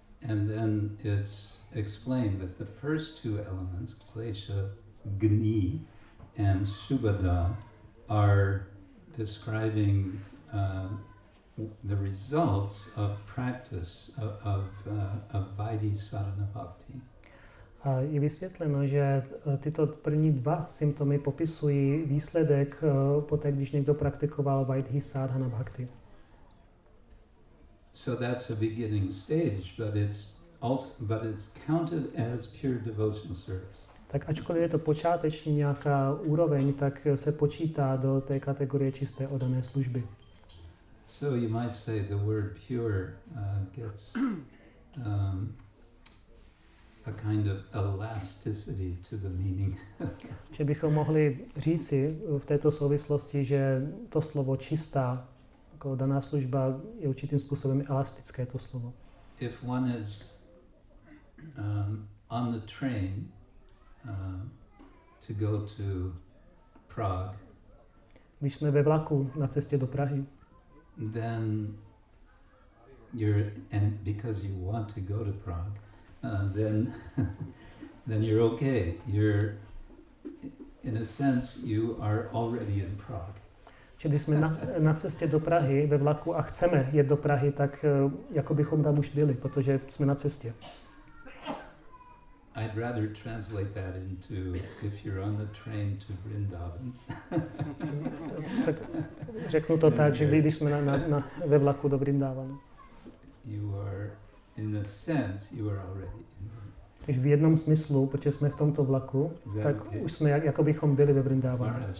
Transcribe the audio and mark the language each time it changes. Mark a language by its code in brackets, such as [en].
[en] And then it's explained that the first two elements, Klesha Gni, and Subhada are describing the results of practice of Vaidhi sadhana bhakti. [cs] A je vysvětleno, že tyto první dva symptomy popisují výsledek poté, když někdo praktikoval Vaidhi sadhana bhakti. [en] So that's a beginning stage, but it's counted as pure devotional service. [cs] Tak ačkoliv je to počáteční nějaká úroveň, tak se počítá do té kategorie čisté oddané služby. [en] So you might say the word pure gets a kind of elasticity to the meaning. [cs] Že bychom mohli říci v této souvislosti, že to slovo čistá, jako daná služba, je určitým způsobem elastické to slovo. [en] If one is on the train to go to Prague, [cs] Když jsme ve vlaku na cestě do Prahy, [en] then and because you want to go to Prague, then you're okay. You're, in a sense, you are already in Prague. [cs] Čili jsme na cestě do Prahy ve vlaku a chceme jet do Prahy, tak jako bychom tam už byli, protože jsme na cestě. [en] I'd rather translate that into if you're on the train to Vrindavan. [cs] Tak řeknu to tak, že když jsme ve vlaku do Vrindavanu. [en] You are, in a sense, you are already in. [cs] Takže v jednom smyslu, protože jsme v tomto vlaku, tak už jsme jako bychom byli ve Vrindavanu.